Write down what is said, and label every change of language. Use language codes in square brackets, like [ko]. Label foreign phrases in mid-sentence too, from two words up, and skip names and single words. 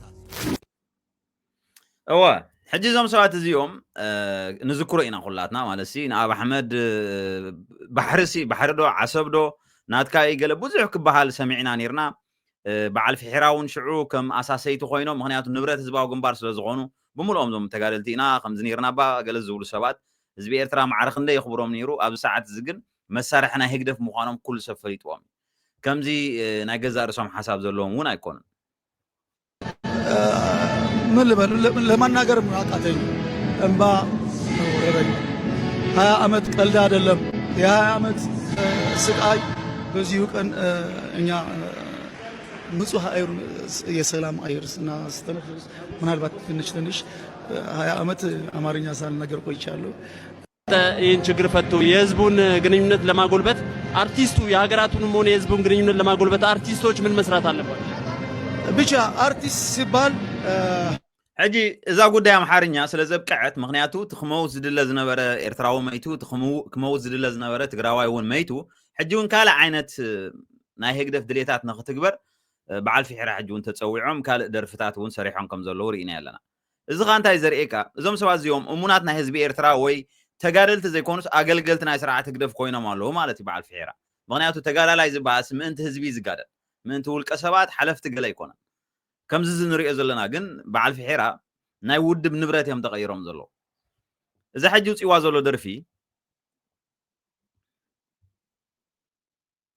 [ti] እወ ሕጂ እዞም ሰባት እዚኦም ንዝክሮ ኢና ኩላትና ማለት ንኣብ ኣሕመድ ባሕሪ ዶ ዓሰብ ዶ ናትካ ገለ ብዙሕ ክበሃል ሰሚዕና ነርና በዓል ፍሒራ እውን ሽዑ ከም ኣሳሰይቲ ኮይኖም ምክንያቱ ንብረት ህዝባዊ ግንባር ስለ ዝኾኑ ብምልኦም ዞም ተጋደልቲ ኢና ከምዚ ነርና ባ ገለ ዝብሉ ሰባት ህዝቢ ኤርትራ ማዕርኽ እንደ ይኽብሮም ነይሩ ኣብዚ ሰዓት እዚ ግን መሳርሒ ናይ ህግደፍ ምዃኖም ኩሉ ሰብ ፈሊጥዎም ከምዚ ናይ ገዛ ርእሶም ሓሳብ ዘለዎም እውን ኣይኮኑን [am] ምን ልበል ለማናገር አቃተኝ እንባ ወረረኝ 20 ዓመት ቀልድ አይደለም የ20 ዓመት ስቃይ በዚሁ ቀን እኛ ንጹህ አየር የሰላም አየር ስናስተነፍስ ምናልባት ትንሽ 20 ዓመት አማርኛ ሳልናገር ቆይቻለሁ ይህን ችግር ፈቱ የህዝቡን ግንኙነት ለማጎልበት አርቲስቱ የሀገራቱንም ሆነ የህዝቡን ግንኙነት ለማጎልበት አርቲስቶች ምን መስራት አለባቸው ብቻ አርቲስት ሲባል [ti] ሕጂ እዛ ጉዳይ ኣምሓርኛ ስለ ዘብቅዐት ምክንያቱ ትኽመው ዝድለ ዝነበረ ኤርትራዊ መይቱ ትኽመው ዝድለ ዝነበረ ትግራዋይ እውን መይቱ ሕጂ እውን ካልእ ዓይነት ናይ ህግደፍ ድሌታት ንኽትግበር በዓል ፍሒራ ሕጂ እውን ተፀዊዖም ካልእ ደርፍታት እውን ሰሪሖም ከም ዘለዉ ርኢና ኣለና እዚ ኸ እንታይ ዘርእየካ እዞም ሰባት እዚኦም እሙናት ናይ ህዝቢ ኤርትራ ወይ ተጋደልቲ ዘይኮኑስ ኣገልገልቲ ናይ ስርዓት ህግደፍ ኮይኖም ኣለዉ ማለት እዩ በዓል ፍሒራ ምክንያቱ ተጋዳላይ ዝበሃስ ምእንቲ ህዝቢ ዝጋደል ምእንቲ ውልቀ ሰባት ሓለፍቲ ገለ ኣይኮነን ከምዚ ዝንሪኦ ዘለና ግን በዓል ፍሒራ ናይ ውድብ ንብረት እዮም ተቐይሮም ዘሎ እዚ ሕጂ ውፅዋ ዘሎ ደርፊ